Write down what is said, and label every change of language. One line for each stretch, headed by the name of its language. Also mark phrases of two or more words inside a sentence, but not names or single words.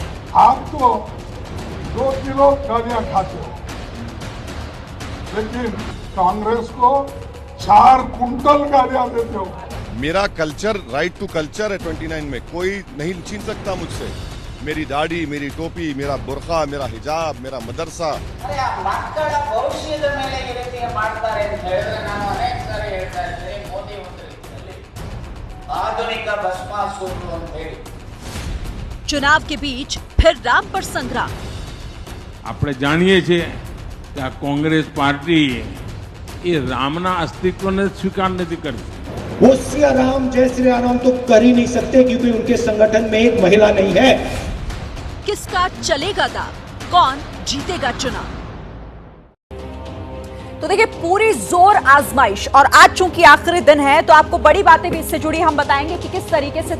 Hindi: आप तो 2 किलो गालियां खाते हो, लेकिन कांग्रेस को 4 कुंटल गालियां देते हो। मेरा कल्चर,
English: right to culture
Hindi: है 29 में, कोई नहीं छीन सकता मुझसे। मेरी दाढ़ी, मेरी टोपी, मेरा बुर्का, मेरा हिजाब, मेरा मदरसा।
Kannada: अरे ಮಕ್ಕಳ ಭವಿಷ್ಯದ ಮೇಲೆ ಈ ರೀತಿ ಮಾಡ್ತಾರೆ ಅಂತ ಹೇಳಿದ್ರೆ ನಾನು ಅನೇಕ ಸಾರಿ ಹೇಳ್ತಾ ಇದ್ದೆ, ಮೋದಿ ಮಂತ್ರಿಗಳಲ್ಲಿ ಆಧುನಿಕ ಭಸ್ಮಾಸುರರು ಅಂತ ಹೇಳಿ।
Hindi: चुनाव के बीच फिर राम पर संग्राम।
Gujarati: આપણે જાણીએ છીએ કે આ કોંગ્રેસ પાર્ટી એ રામના અસ્તિત્વને સ્વીકાર નથી કરતી।
Hindi: वो श्री राम जय श्री राम तो कर ही नहीं सकते, क्योंकि उनके संगठन में एक महिला नहीं है। किसका चलेगा दाव, कौन जीतेगा चुनाव? तो देखिए पूरी जोर आजमाइश, और आज चूंकि आखिरी दिन है तो आपको बड़ी बातें भी इससे जुड़ी हम बताएंगे कि किस तरीके से।